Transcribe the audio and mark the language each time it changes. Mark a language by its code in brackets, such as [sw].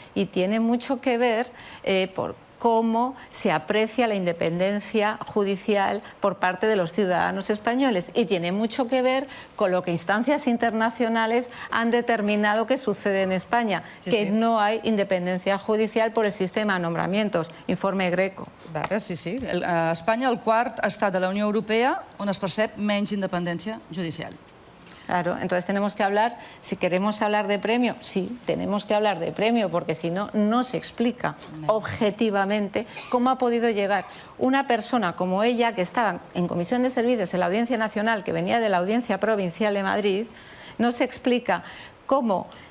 [es] Y tiene mucho que ver por cómo se aprecia la independencia judicial por parte de los ciudadanos españoles y tiene mucho que ver con lo que instancias internacionales han determinado que sucede en España, no hay independencia judicial por el sistema de nombramientos, informe Greco. Sí. [ca] Espanya, el quart estat de la Unió Europea on es percep menys independència judicial. [es] Claro, entonces tenemos que hablar, si queremos hablar de premio, sí, tenemos que hablar de premio, porque si no, no se explica objetivamente cómo ha podido llegar una persona como ella, que estaba en Comisión de Servicios en la Audiencia Nacional, que venía de la Audiencia Provincial de Madrid, no se explica cómo